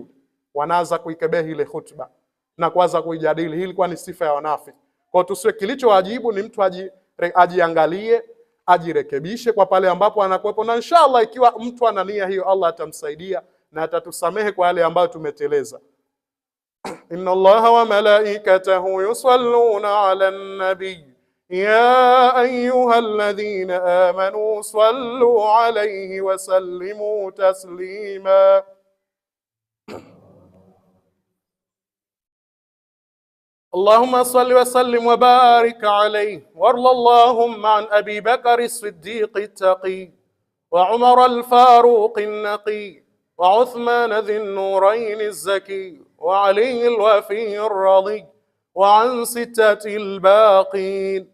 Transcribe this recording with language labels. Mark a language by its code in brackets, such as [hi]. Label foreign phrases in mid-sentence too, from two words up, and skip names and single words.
[sw] Wanaanza kuikebehi ile khutba na kuanza kuijadili. Hii ilikuwa ni sifa ya wanafiki. Kwa tusiwe, kilichowajibu ni mtu ajiangalie, ajirekebishe kwa pale ambapo anakuwepo, na inshallah ikiwa mtu ana nia hiyo, Allah atamsaidia na atatusamehe kwa yale ambayo tumeteleza. [ar] إن الله وملائكته يصلون على النبي يا أيها الذين آمنوا صلوا عليه وسلموا تسليما. اللهم صل وسلم وبارك عليه، وارض اللهم عن أبي بكر الصديق التقي، وعمر الفاروق النقي، وعثمان ذي النورين الزكي، وعلي الوفي الرضي، وعن 6 الباقين.